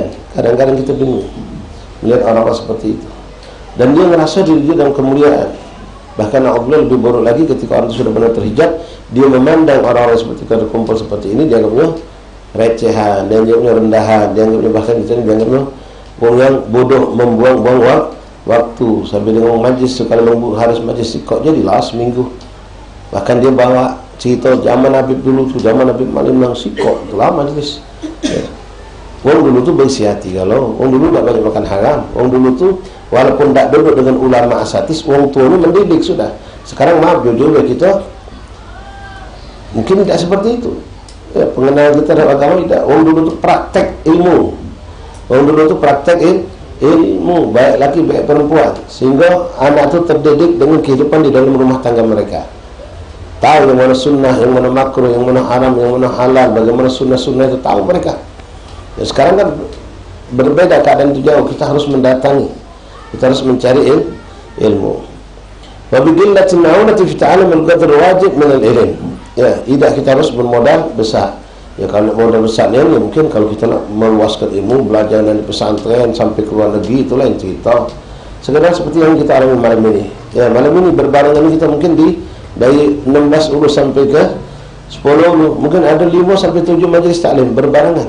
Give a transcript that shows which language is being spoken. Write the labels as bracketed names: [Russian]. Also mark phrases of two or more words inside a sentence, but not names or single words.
[Malay] Kadang-kadang kita bingung melihat orang-orang seperti itu. Dan dia merasa diri dia dalam kemuliaan. Bahkan na'udzubillah lebih buruk lagi ketika orang itu sudah benar terhijab, dia memandang orang-orang seperti kalau kumpul seperti ini, dianggapnya recehan, dianggapnya rendahan, dianggapnya bahkan kita dianggapnya orang yang bodoh, membuang-buang waktu. Sampai dengan majlis, kalau harus majlis kok jadi last minggu. Bahkan dia bawa cerita zaman Habib dulu tu, zaman Habib Malim yang sikok itulah majlis. Ya. Orang dulu tu bersih hati, kalau orang dulu tak banyak makan haram. Orang dulu tu walaupun tak duduk dengan ulama asatis, orang tua ni mendidik sudah. Sekarang maaf jujur kita mungkin tidak seperti itu. Ya, pengenalan kita dalam agama tidak. Orang dulu tu praktek ilmu. Orang dulu tu praktek ilmu, baik laki baik perempuan, sehingga anak tu terdidik dengan kehidupan di dalam rumah tangga mereka. Tahu yang mana sunnah, yang mana makruh, yang mana haram, yang mana halal, bagaimana sunnah-sunnah itu tahu mereka. Ya, sekarang kan berbeda keadaan itu jauh. Kita harus mendatangi, kita harus mencari ilmu. [Arabic] وبدلالة معونة في تعلم القدر واجب من العلم. [Malay] Ya, tidak kita harus bermodal besar. Ya, kalau modal besar ni mungkin kalau kita nak meluaskan ilmu, belajar dari pesantren sampai ke luar negeri, itulah yang cerita. Sekedar seperti yang kita alami malam ini. Ya, malam ini berbarengan kita mungkin dari 16 urus sampai ke 10, mungkin ada 5 sampai 7 majlis taklim berbarengan.